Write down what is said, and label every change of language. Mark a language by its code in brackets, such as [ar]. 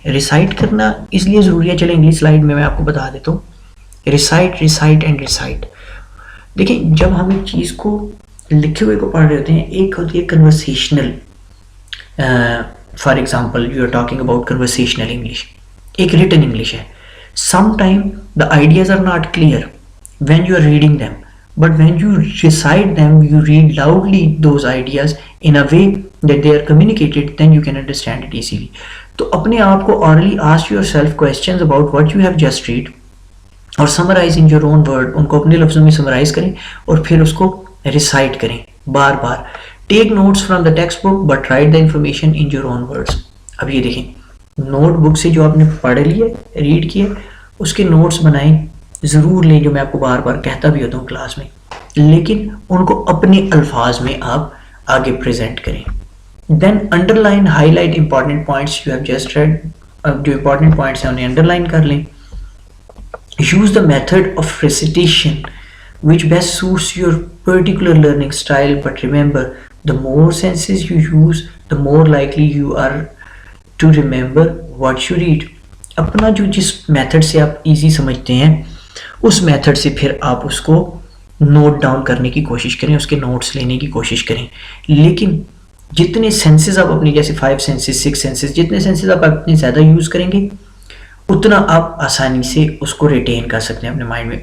[ur] Recite کرنا اس لیے ضروری ہے، چلیں اگلی سلائڈ میں آپ کو بتا دیتا ہوں. [en] Recite, recite and recite. [ur] دیکھیں جب ہم ایک چیز کو لکھے ہوئے کو پڑھ رہے ہوتے ہیں، ایک ہوتی ہے کنورسیشنل، [en] for example you are talking about conversational English, [ur] ایک ریٹن انگلش ہے. [en] Some time the ideas are not clear when you are reading them, but when you recite them, you read loudly those ideas in a way that they are communicated, then you can understand it easily. [ur] تو اپنے آپ کو [en] orally ask yourself questions about what you have just read [ur] اور [en] summarize in your own word. [ur] ان کو اپنے لفظوں میں summarize کریں اور پھر اس کو recite کریں بار بار. [en] Take notes from the textbook but write the information in your own words. [ur] اب یہ دیکھیں، نوٹ بک سے جو آپ نے پڑھ لیے، ریڈ کیے، اس کے نوٹس بنائیں، ضرور لیں، جو میں آپ کو بار بار کہتا بھی ہوتا ہوں کلاس میں، لیکن ان کو اپنے الفاظ میں آپ آگے پریزنٹ کریں. [en] Then underline, highlight important points you have just read. [ur] اب جو امپورٹنٹ پوائنٹس ہیں انہیں انڈر لائن کر لیں. [en] Use the method of recitation which best suits your particular learning style, but remember, the more senses you use, the more likely you are to remember what you read. [ur] اپنا جو جس method سے آپ easy سمجھتے ہیں، اس method سے پھر آپ اس کو نوٹ ڈاؤن کرنے کی کوشش کریں، اس کے نوٹس لینے کی کوشش کریں. لیکن جتنے سینسز آپ اپنی، جیسے 5 سینسز 6 سینسز، جتنے سینسز آپ اتنے زیادہ یوز کریں گے، اتنا آپ آسانی سے اس کو ریٹین کر سکتے ہیں اپنے مائنڈ میں.